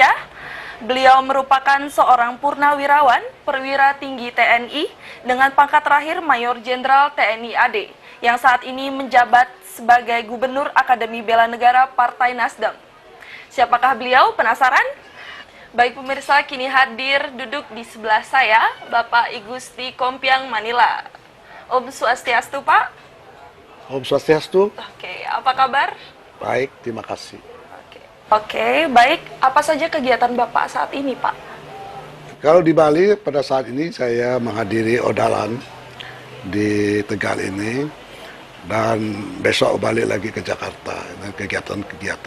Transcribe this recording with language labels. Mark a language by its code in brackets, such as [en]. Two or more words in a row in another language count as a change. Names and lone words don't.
[id] Beliau merupakan seorang purnawirawan, perwira tinggi TNI, dengan pangkat terakhir Mayor Jenderal TNI AD, yang saat ini menjabat sebagai Gubernur Akademi Bela Negara Partai Nasdem. Siapakah beliau? Penasaran? Baik pemirsa, kini hadir duduk di sebelah saya, Bapak I Gusti Kompiang Manila. Om Swastiastu, Pak. Om Swastiastu. Oke, apa kabar? Baik, terima kasih. Oke, baik. Apa saja kegiatan Bapak saat ini, Pak? Kalau di Bali, pada saat ini saya menghadiri odalan di Tegal ini, dan besok balik lagi ke Jakarta, kegiatan-kegiatan.